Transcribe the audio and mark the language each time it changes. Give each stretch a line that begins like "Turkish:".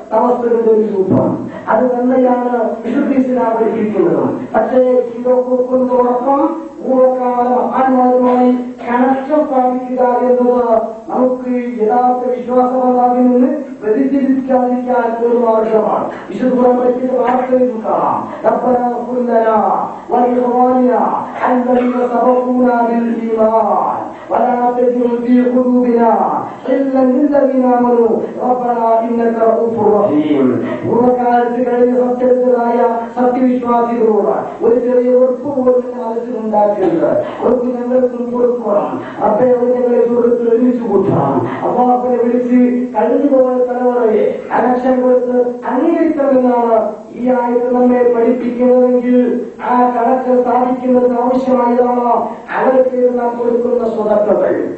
Malayalam: തവസ്സുകളുടെ ഒരു രൂപം അത് തന്നെയാണ് വിശുദ്ധ ഇസ്ലാം പഠിപ്പിക്കുന്നത്. പക്ഷേ ഇതൊക്കെ കൊണ്ടോടൊപ്പം പൂർവ്വകാല മഹാന്മാരുമായി കണക്ഷൻ സ്ഥാപിക്കുക എന്നത് നമുക്ക് യഥാർത്ഥ വിശ്വാസമാകാതിൽ നിന്ന് വ്യതിചലിക്കാതിരിക്കാൻ ഒരു മാർഗമാണ്. വിശുദ്ധ പഠിപ്പിച്ച വാർത്തയിൽ കാണാം.
Arabic: ربنا اغفر لنا ولإخواننا الذين سبقونا بالإيمان ولا تجعل في قلوبنا غلا للذين آمنوا ربنا إنك رؤوف رحيم.
Malayalam: പൂർവ്വകാലത്ത് കഴിഞ്ഞ സത്യത്തിലായ സത്യവിശ്വാസികളോട് ഒരു ചെറിയ ഉറപ്പ് പോലും മനസ്സിലുണ്ടാക്കരുത്. അവർക്ക് ഞങ്ങൾക്കും കൊടുക്കണം. അപ്പൊ അവർ ഞങ്ങളെ സുഹൃത്തിൽ ഒരുമിച്ച് കൂട്ടണം. അപ്പൊ പോലെ വിളിച്ച് കഴിഞ്ഞുപോയ തലമുറയെ കണക്ഷൻ കൊടുത്ത് അംഗീകരിക്കണമെന്നാണ് ഈ ആയത്ത് നമ്മെ പഠിപ്പിക്കുന്നതെങ്കിൽ ആ കണക്ഷൻ സ്ഥാപിക്കുന്നതിന് ആവശ്യമായതാണ് അവർക്ക് നാം കൊടുക്കുന്ന സ്വതക്കകൾ.